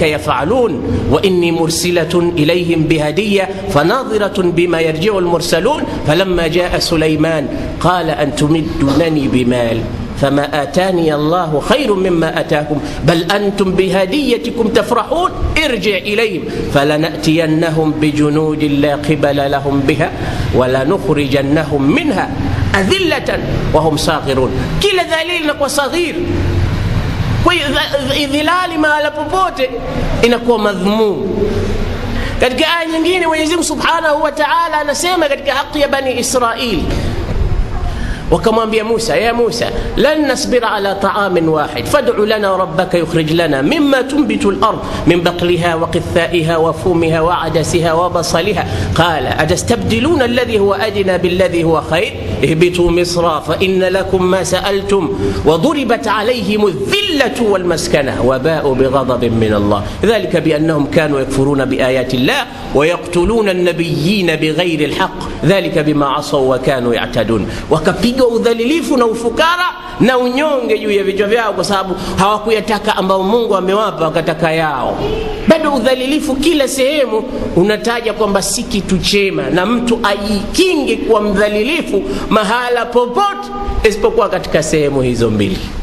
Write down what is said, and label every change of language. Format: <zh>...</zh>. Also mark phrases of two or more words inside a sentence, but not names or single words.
<ar>يفعلون وإني مرسلة إليهم بهدية فناظرة بما يرجع المرسلون فلما جاء سليمان قال أتمدونن بمال فما آتاني الله خير مما آتاكم بل أنتم بهديتكم تفرحون ارجع إليهم فلنأتينهم بجنود لا قبل لهم بها ولنخرجنهم منها أذلة وهم صاغرون. كلا ذليل وصغير</ar> <sw>Kwa hiyo idhilali mahala popote inakuwa madhmum. Katika aya nyingine Mwenyezi Mungu Subhanahu wa Ta'ala anasema katika haki ya Bani Israili, wakamwambia Musa,</sw> <ar>يا موسى لن نصبر على طعام واحد فادع لنا ربك يخرج لنا مما تنبت الأرض من بقلها وقثائها وفومها وعدسها وبصلها قال أتستبدلون الذي هو أدنى بالذي هو خير اهبطوا مصرا فإن لكم ما سألتم وضربت عليهم الذلة والمسكنة وباءوا بغضب من الله ذلك بأنهم كانوا يكفرون بآيات الله ويقتلون النبيين بغير الحق ذلك بما عصوا وكانوا يعتدون.</ar> <sw>Wakapiga udhalilifu na ufukara na unyonge juu ya vichwa vyao kwa sababu hawakuyataka ambao Mungu amewapa, wakataka yao. Bado udhalilifu kila sehemu unataja kwamba si kitu chema, na mtu ajikinge kwa mdhalilifu mahala popote isipokuwa katika sehemu hizo mbili.</sw>